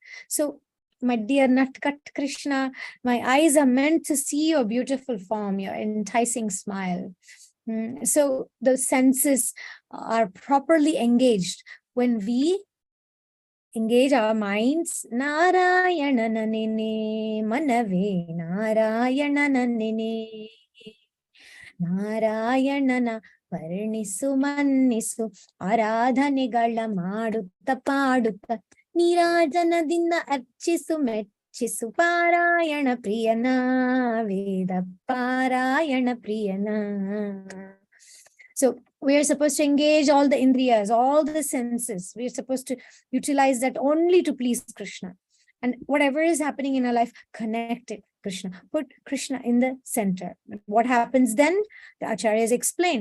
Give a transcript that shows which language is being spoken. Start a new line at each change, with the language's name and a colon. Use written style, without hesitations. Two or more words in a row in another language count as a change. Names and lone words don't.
English: So, my dear Natkat Krishna, my eyes are meant to see your beautiful form, your enticing smile. So the senses are properly engaged when we engage our minds.
Kannada: ನಾರಾಯಣ ನೆನೆನೆ ಮನವೇ, ನಾರಾಯಣ ನೆನೆನೆ, ನಾರಾಯಣನ ವರ್ಣಿಸು ಮನ್ನಿಸು ಆರಾಧನೆಗಳ ಮಾಡುತ್ತ ಪಾಡುತ್ತ ನೀರಾಜನದಿಂದ ಅರ್ಚಿಸು ಮೆಚ್ಚಿಸು ಪಾರಾಯಣ ಪ್ರಿಯನ ವೇದ ಪಾರಾಯಣ ಪ್ರಿಯನ.
English: So we are supposed to engage all the indriyas, all the senses. We are supposed to utilize that only to please Krishna. And whatever is happening in our life, connect it Krishna. Put Krishna in the center. What happens then? The acharyas explain.